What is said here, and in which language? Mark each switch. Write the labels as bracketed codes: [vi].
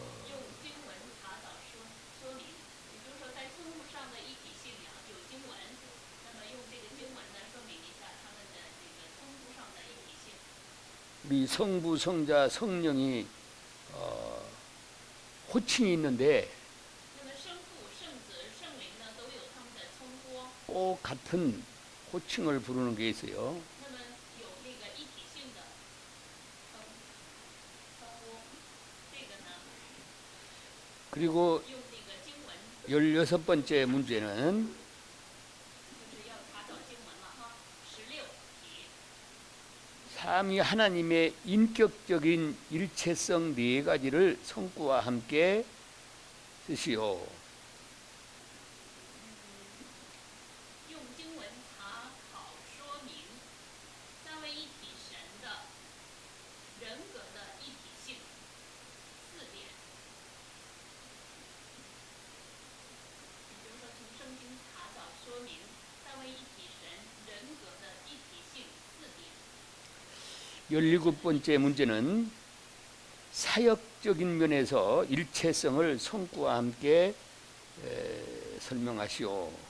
[zh] 用经文查找说明，也就是说在称呼上的一体性呀有经文，那么用这个经文呢说明一下他们的这个称呼上的一体性。 [ko] 우리 성부, 성자, 성령이 호칭이 있는데 [zh] 那么圣父、圣子、圣灵呢都有他们的称呼， [ko] 꼭 같은 호칭을 부르는 게 있어요. [zh] 那么有那个一体性的称呼，这个呢 [ko] 그리고 [zh] 用那个经文 [ko] 16번째 문제는 [zh] 就是要查找经文了哈。16题， [ko] 삼위 하나님의 인격적인 일체성 4가지를 성구와 함께 쓰시오. [zh] 用经文查考说明三位一体神的人格的一体性4点。也就是说，从圣经查找说明三位一体神人格的一体性4点。 [ko] 17번째 문제는 사역적인 면에서 일체성을 성구와 함께 설명하시오.